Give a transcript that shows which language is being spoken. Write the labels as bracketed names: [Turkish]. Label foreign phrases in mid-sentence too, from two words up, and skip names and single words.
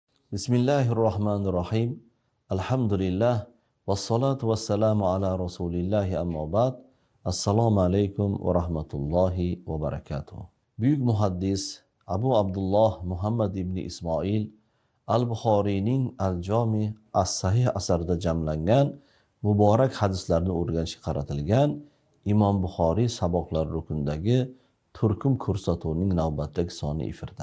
[Arabic] بسم الله الرحمن الرحيم. الحمد لله. والصلاة والسلام على رسول الله أما بعد. السلام عليكم ورحمة الله وبركاته. [Uzbek] Buyuk muhaddis Abu Abdulloh Muhammad ibn Ismoil Al-Buxoriyning Al-Jami As-Sahih asarida jamlangan muborak hadislarni o'rganishga qaratilgan Imom Buxoriy saboqlar rukundagi turkum ko'rsatuvining navbatdagi soni efirda.